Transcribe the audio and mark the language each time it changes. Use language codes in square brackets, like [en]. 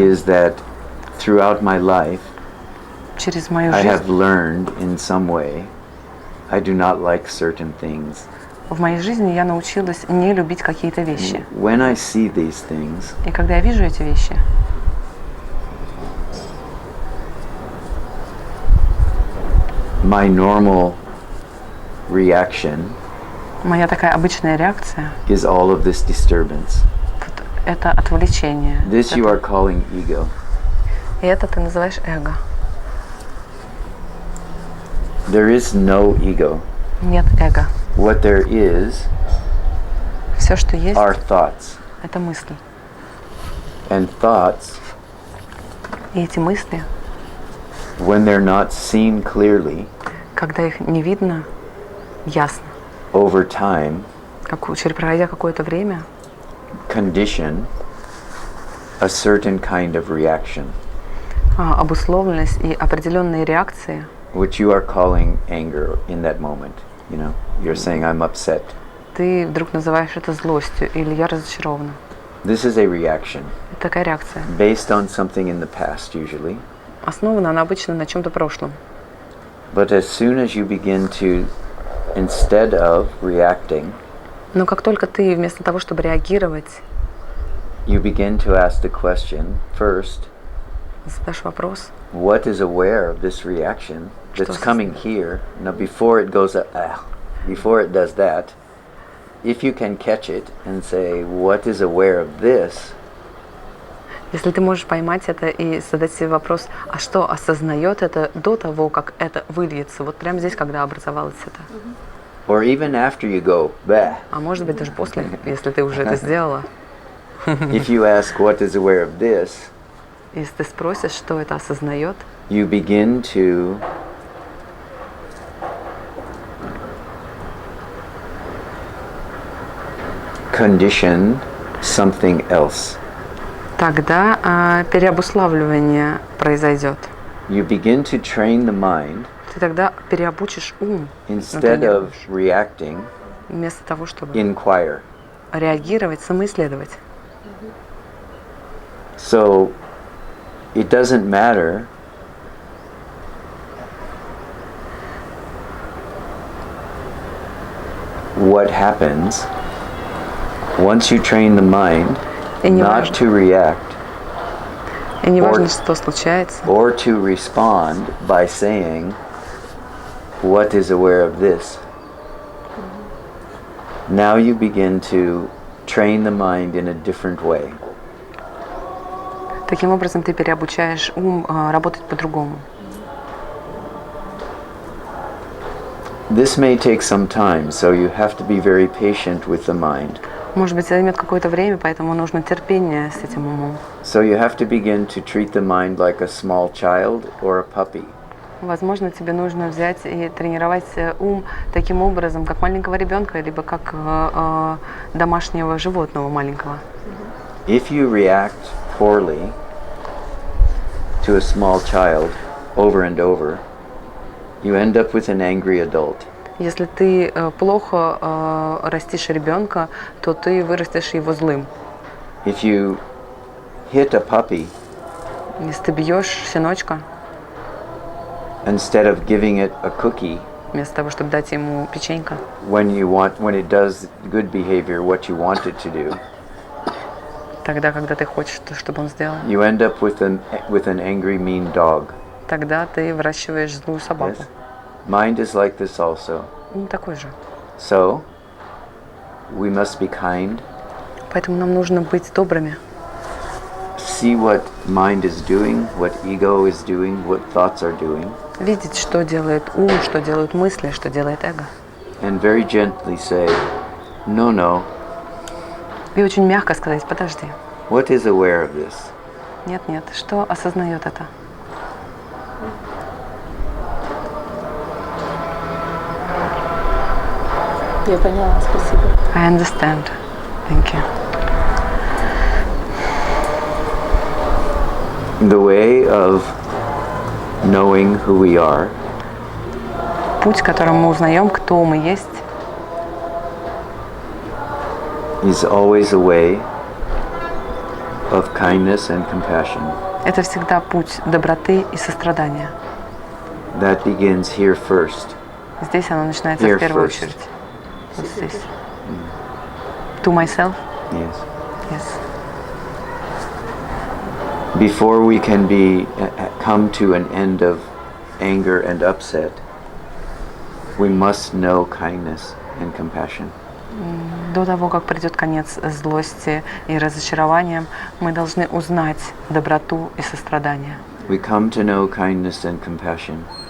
[en] is that throughout my life [ru] через мою [en] I [ru] жизнь, [en] have learned in some way I do not like certain things. [ru] в моей жизни я научилась не любить какие-то вещи. [en] When I see these things, [ru] И когда я вижу эти вещи, [en] my normal reaction [ru] моя такая обычная реакция [en] is all of this disturbance. [ru] вот это отвлечение. [en] This you are calling ego. [ru] И это ты называешь эго. [en] There is no ego. [ru] Нет эго. [en] What there is [ru] Все, что есть, [en] are thoughts. [ru] это мысли. [en] And thoughts, [ru] И эти мысли, [en] when they're not seen clearly, [ru] когда их не видно ясно, [en] over time, [ru] пройдя какое-то время, [en] condition a certain kind of reaction, [ru] обусловленность и определенные реакции, [en] which you are calling anger in that moment. You know, you're saying I'm upset. [ru] ты вдруг называешь это злостью или я разочарована. [en] This is a reaction [ru] Это такая реакция. [en] based on something in the past usually. [ru] Основана она обычно на чем-то прошлом. [en] But as soon as you begin to, instead of reacting, [ru] Но как только ты вместо того, чтобы реагировать, [en] you begin to ask the question first, [ru] задашь вопрос, [en] what is aware of this reaction that's coming here? Now before it goes, before it does that, if you can catch it and say, what is aware of this? [ru] если ты можешь поймать это и задать себе вопрос, а что осознает это до того, как это выльется, вот прямо здесь, когда образовалось это. [en] Or even after you go, bah. [ru] А может быть даже после, если ты уже это сделала. [en] If you ask what is aware of this, [ru] Если ты спросишь, что это осознает, [en] you begin to condition something else. [ru] тогда переобуславливание произойдет. [en] You begin to train the mind [ru] Ты тогда переобучишь ум, [en] instead of reacting, [ru] вместо того, чтобы [en] inquire. [ru] реагировать, самоисследовать. [en] So it doesn't matter what happens once you train the mind [ru] И не [en] not [ru] важно, [en] to react [ru] и не важно, что случается, [en] or to respond by saying, what is aware of this? Now you begin to train the mind in a different way. [ru] таким образом ты переобучаешь ум работать по-другому. [en] This may take some time, so you have to be very patient with the mind. [ru] Может быть, займет какое-то время, поэтому нужно терпение с этим умом. [en] So you have to begin to treat the mind like a small child or a puppy. [ru] Возможно, тебе нужно взять и тренировать ум таким образом, как маленького ребенка, либо как домашнего животного маленького. [en] If you react poorly to a small child over and over, you end up with an angry adult. [ru] Если ты плохо растишь ребенка, то ты вырастешь его злым. [en] If you hit a puppy, [ru] Если ты бьешь щеночка, [en] instead of giving it a cookie, [ru] вместо того, чтобы дать ему печенька, [en] when it does good behavior, what you want it to do, [ru] тогда, когда ты хочешь, чтобы он сделал, [en] you end up with an angry, mean dog. [ru] тогда ты выращиваешь злую собаку. [en] Yes? Mind is like this also. [ru] Ну, такой же. [en] So, we must be kind, [ru] Поэтому нам нужно быть добрыми. [en] see what mind is doing, what ego is doing, what thoughts are doing, [ru] Видеть, что делает ум, что делают мысли, что делает эго. [en] and very gently say, no, [ru] И очень мягко сказать, подожди. [en] what is aware of this? [ru] Нет, что осознает это? Я поняла, спасибо. [en] I understand. Thank you. The way of knowing who we are [ru] Путь, которым мы узнаем, кто мы есть, [en] is always a way of kindness and compassion. [ru] это всегда путь доброты и сострадания. [en] That begins here first. [ru] Здесь оно начинается [en] Here [ru] в первую [en] first. [ru] очередь. Вот здесь. [en] To myself? Yes. Yes. Before we can come to an end of anger and upset, we must know kindness and compassion. [ru] До того, как придет конец злости и разочарованиям, мы должны узнать доброту и сострадание. [en] We come to know kindness and compassion